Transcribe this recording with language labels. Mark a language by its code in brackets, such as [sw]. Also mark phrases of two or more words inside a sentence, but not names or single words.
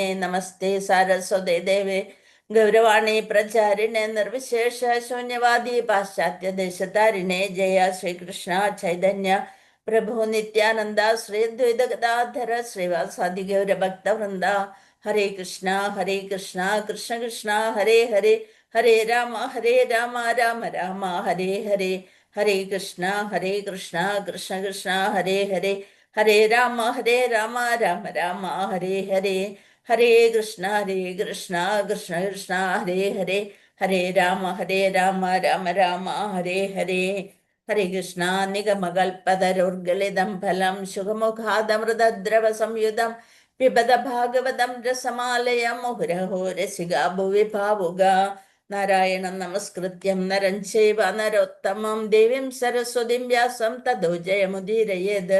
[sa] നമസ്തേ സാരസ്വതേ ദേവേ ഗൗരവാണി പ്രചാരിണേ നിർവിശേഷ ശൂന്യവാദി പാശ്ചാത്യ ദേശതാരിണേ. ജയ ശ്രീകൃഷ്ണ ചൈതന്യ പ്രഭു നിത്യാനന്ദ ശ്രീ ദ്വൈത ഗദാധര ശ്രീവാസാദി ഗൗരഭക്തവൃന്ദ. ഹരേ കൃഷ്ണ കൃഷ്ണ കൃഷ്ണ ഹരേ ഹരേ ഹരേ രാമ രാമ രാമ ഹരേ ഹരേ. ഹരേ കൃഷ്ണ കൃഷ്ണ കൃഷ്ണ ഹരേ ഹരേ ഹരേ രാമ രാമ രാമ ഹരേ ഹരേ. ഹരേ കൃഷ്ണ കൃഷ്ണ കൃഷ്ണ ഹരേ ഹരേ ഹരേ രാമ രാമ രാമ ഹരേ ഹരേ. ഹരേ കൃഷ്ണ. നിഗമകൽപതരോർഗളിതം ഫലം ശുഖമുഖാദമൃതദ്രവ സംയുതം പിബത ഭാഗവതം രസമാലയം മുഹുരഹോ രസികാ ഭുവി ഭാവുക. നാരായണം നമസ്കൃത്യം നരം ചൈവ നരോത്തമം ദേവീം സരസ്വതീം വ്യാസം തതോ ജയമുദീരയേത്.